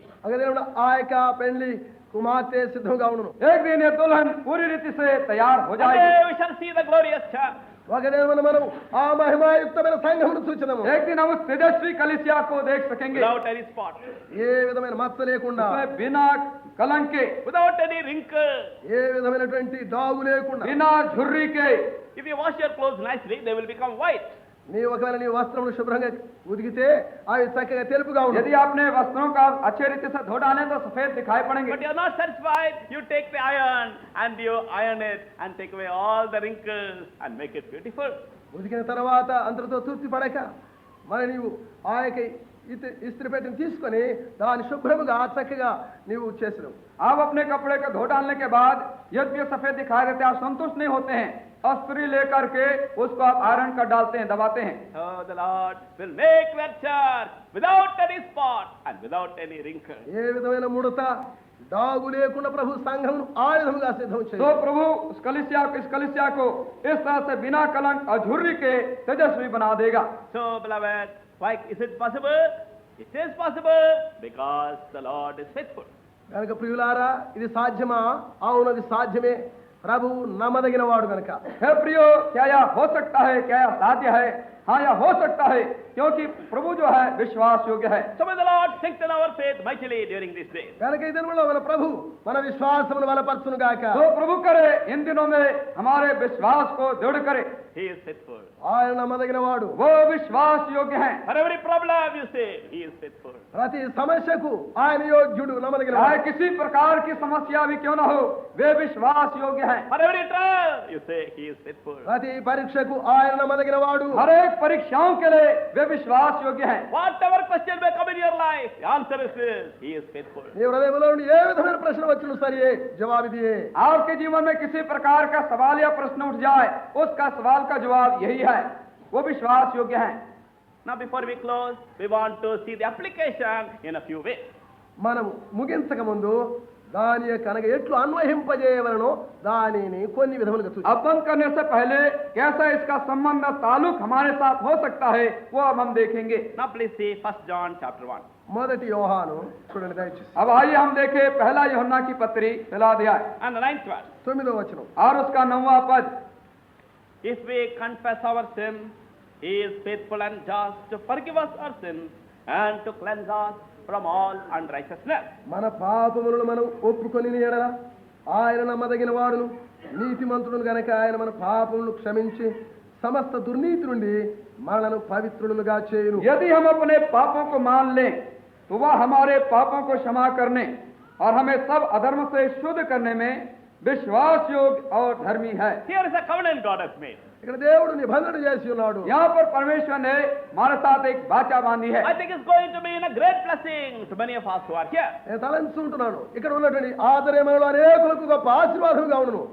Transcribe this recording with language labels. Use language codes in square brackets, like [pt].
[te] ఒక దినమున ఆ యొక్క పెళ్లి కుమార్తె సిద్ధంగా ఉండును. [hi] एक दिन ये दुल्हन पूरी रीति से तैयार हो [en] One [hi] जाएगी। [en] day we shall see the glorious church. [te] ఒక దినమున మనం ఆ మహిమాయుక్తమైన సంఘమును చూచెదము. [hi] एक दिन हम उस तेजस्वी कलीसिया को देख सकेंगे, [en] Without any spot, [te] ఏ విధమైన మచ్చ లేకుండా, [hi] उसमें बिना कलंक के, [en] without any wrinkle. [te] ఏ విధమైనటువంటి డాగు లేకుండా. [hi] बिना झुर्री के। [en] If you wash your clothes nicely, they will become white. [te] ఒకవేళ నీ వస్త్రములు శుభ్రంగా ఉదిగితే అవి చక్కగా తెలుపుగా [hi] यदि [te] ఉంటాయి. [hi] आपने वस्त्रों का अच्छे रीति से धो डालें तो सफेद दिखाई पड़ेंगे। [en] But you are not satisfied. You take the iron and you iron it and take away all the wrinkles and make it beautiful. [te] ఉదికిన తర్వాత అంతటితో తృప్తి పడక మరి నీవు ఆ యొక్క ఇస్త్రీ పెట్టిని తీసుకొని దాన్ని శుభ్రముగా చక్కగా నీవు చేసినావు. [hi] आप अपने कपड़े को धो डालने के बाद यदि ये सफेद दिखाई देते हैं, आप संतुष्ट नहीं होते हैं, अस्त्री लेकर के उसको आप आयरन कर डालते हैं, दबाते हैं। [en] Oh, the Lord will make that church without any spot and without any wrinkle. [te] ఏ విధమైన ముడత డాగు లేకుండా ప్రభు సంఘమును ఆ విధముగా సిద్ధం [hi] तो [te] చేయి. [hi] प्रभु इस कलिसिया को इस तरह से बिना कलंक और झुर्री के तेजस्वी बना देगा। [en] So, beloved, why is it possible? It is possible because the Lord is faithful. [te] కనుక ప్రియులారా ఇది సాధ్యమా? అవును, అది సాధ్యమే. ప్రభు నమ్మదగిన వాడు కనుక. [hi] हे प्रियो, क्या यह हो सकता है? क्या यह साध्य है? हाँ, यह हो सकता है, क्योंकि प्रभु जो है विश्वास योग्य है। [en] So may the Lord strengthen our faith mightily during these days. [te] కనుక ఈ దినములో మన ప్రభు మన విశ్వాసమును బలపరచును గాక. [hi] तो प्रभु करे इन दिनों में हमारे विश्वास को दृढ़ करे। [en] He is faithful. [te] ఆయన నమ్మదగిన వాడు. [hi] वो विश्वास योग्य है। [en] For every problem you say, He is faithful. [te] ప్రతి సమస్యకు ఆయన యోగ్యుడు, నమ్మదగిన [hi] चाहे [te] వాడు. [hi] किसी प्रकार की समस्या भी क्यों न हो, वे विश्वास योग्य है। [en] For every trial you say, He is faithful. [te] ప్రతి పరీక్షకు ఆయన నమ్మదగిన వాడు. [hi] हर एक परीक्षाओं के लिए वे विश्वास योग्य है। [en] Whatever question may come in your life, the answer is this: He is faithful. [te] నీ హృదయంలో నుండి ఏ విధమైన ప్రశ్న వచ్చిన సరే జవాబిదియే. [hi] आपके जीवन में किसी प्रकार का सवाल या प्रश्न उठ जाए, उसका सवाल का जवाब यही है, वो विश्वास योग्य है। [en] Now, before we close, we want to see the application in a few ways. [te] మనం ముగించక ముందు దాని యొక్క అనగా ఎట్లు అన్వయింపజేయవలనో దానిని కొన్ని విధములుగా చూద్దాం. [hi] अब बंद करने से पहले कैसा इसका संबंध ताल्लुक हमारे साथ हो सकता है, वो अब हम देखेंगे। [en] Now, please see 1 John chapter 1. [te] మొదటి యోహాను చూడండి దయచేసి. [hi] अब आइए हम देखें पहला यूहन्ना की पत्री पहला अध्याय [en] And the 9th verse. [te] 9వ వచనం. [hi] और उसका 9वां पद। [en] If we confess our sin, He is faithful and just to forgive us our sins and to cleanse us from all unrighteousness. [te] మన పాపములను మనం ఒప్పుకొని ఎడల ఆయన నమ్మదగిన వాడును నీతిమంతుడును గనక ఆయన మన పాపములను క్షమించి సమస్త దుర్నీతి నుండి మనలను పవిత్రులుగా చేయును. [hi] यदि हम अपने पापों को मान लें तो वह हमारे पापों को क्षमा करने और हमें सब अधर्म से शुद्ध करने में विश्वास योग्य और धर्मी है। [en] Here is a covenant God has made. [te] ఇక్కడ దేవుడు నిబంధన చేసి ఉన్నాడు. [hi] यहाँ पर परमेश्वर ने हमारे साथ एक वाचा बांधी है। [en] I think it's going to be in a great blessing to many of us who are here. [te] నేను తలంచుకుంటున్నాను ఇక్కడ ఉన్నటువంటి ఆదరేమలో అనేకులకు గొప్ప ఆశీర్వాదంగా ఉండును.